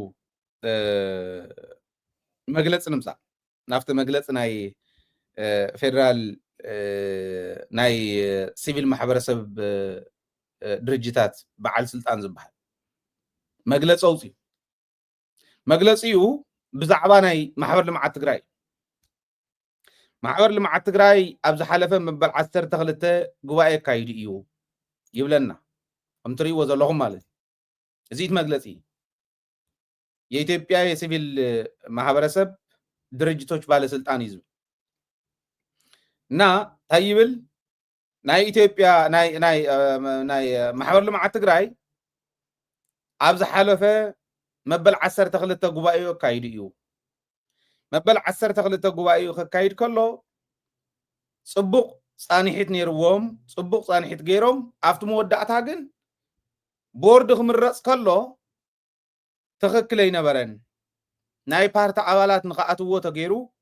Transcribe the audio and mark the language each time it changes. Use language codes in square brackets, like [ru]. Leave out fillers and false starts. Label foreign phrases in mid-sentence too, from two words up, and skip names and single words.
[ti] መግለጽ ንምጻእ ናብቲ መግለጽ ናይ ፌደራል ናይ ሲቪል ማሕበረሰብ ድርጅታት በዓል ስልጣን ዝበሃል መግለጽ ኣውፅኡ። መግለጺኡ ብዛዕባ ናይ ማሕበር ልምዓት ትግራይ ማሕበር ልምዓት ትግራይ ኣብ ዝሓለፈ መበል 12 ጉባኤ ካይዱ እዩ ይብለና። ከም ትርእይዎ ዘለኹም ማለት እዚ መግለጺ [am] የኢትዮጵያ የሲቪል ማህበረሰብ ድርጅቶች ባለስልጣን [ti] ይዝብ እና ታይብል ናይ ኢትዮጵያ ናይ ማሕበር ልምዓት ትግራይ ኣብ ዝሓለፈ መበል 12 ጉባኤ ካይዱ እዩ። መበል 12 ጉባኤ ከካይድ ከሎ ጽቡቕ ጻኒሒት ነይርዎም፣ ጽቡቕ ጻኒሒት ገይሮም ኣብቲ መወዳእታ ግን ቦርድ ክምረጽ ከሎ ትኽክል ኣይነበረን። ናይ ፓርቲ ኣባላት ንኸኣትዎ ተገይሩ